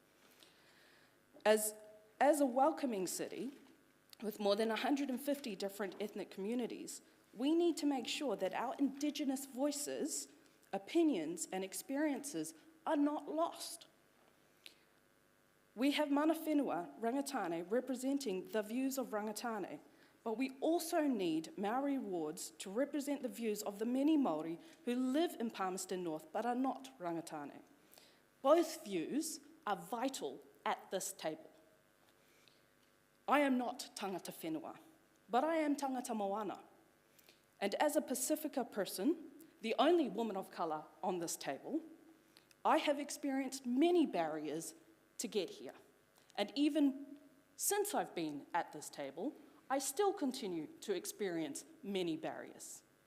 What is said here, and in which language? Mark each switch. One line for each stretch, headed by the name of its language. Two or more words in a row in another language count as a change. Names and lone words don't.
English: As a welcoming city with more than 150 different ethnic communities, we need to make sure that our Indigenous voices, opinions, and experiences are not lost. We have
Māori: mana whenua,
English: Rangataone, representing the views of Rangataone, but we also need Māori wards to represent the views of the many Māori who live in Palmerston North but are not Rangataone. Both views are vital at this table. I am not
Māori: tangata whenua,
English: but I am
Māori: tangata moana.
English: And as a Pacifica person, the only woman of colour on this table, I have experienced many barriers to get here. And even since I've been at this table, I still continue to experience many barriers.